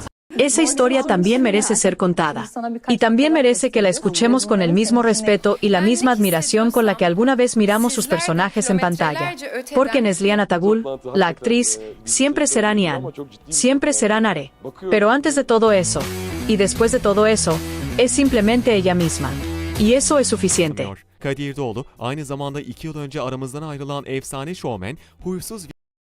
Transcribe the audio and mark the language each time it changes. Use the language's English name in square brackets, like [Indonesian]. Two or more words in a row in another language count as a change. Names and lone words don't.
[Spanish] Esa historia también merece ser contada. Y también merece que la escuchemos con el mismo respeto y la misma admiración con la que alguna vez miramos sus personajes en pantalla. Porque Neslihan Atagul, la actriz, siempre será Nihan. Siempre será Nare. Pero antes de todo eso, y después de todo eso, es simplemente ella misma. Y eso es suficiente. [Turkish] Kadir Doğulu aynı zamanda 2 yıl önce aramızdan ayrılan efsane şovmen, huysuz